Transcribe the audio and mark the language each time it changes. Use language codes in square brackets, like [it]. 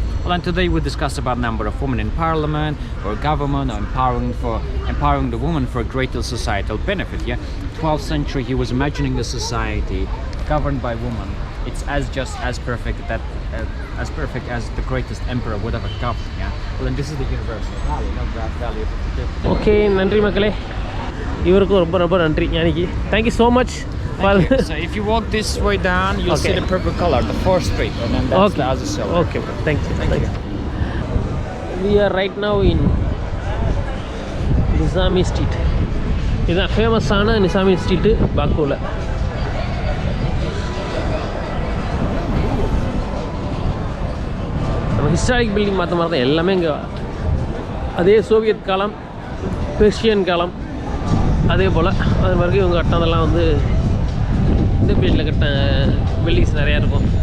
[en] Well, and today we discuss about number of women in parliament or government, or empowering the woman for a greater societal benefit. Yeah, 12th century he was imagining a society governed by women. It's as just as perfect as the greatest emperor would have governed. Yeah. Well, and this is the universal value, not that value. [ta] Okay, நன்றி மக்களே, இவருக்கும் ரொம்ப ரொம்ப நன்றி ஞானிக்கு. [en] Thank you so much. Thank you. So if you walk this way down, you'll see the purple color, the 4th street, and then that's the other side. Okay, thank you. Thank you. We are right now in Nizami Street. [ta] இதுதான் ஃபேமஸான Nizami street பாக்குவில். நம்ம historic building பார்த்த மாதிரி தான் எல்லாமே இங்கே அதே Soviet காலம், பெர்ஷியன் காலம், அதே போல் அது மாதிரி இவங்க கட்டினதெல்லாம் வந்து இந்த பீரியடில் கட்டின பில்டிங்ஸ் நிறையா இருக்கும்.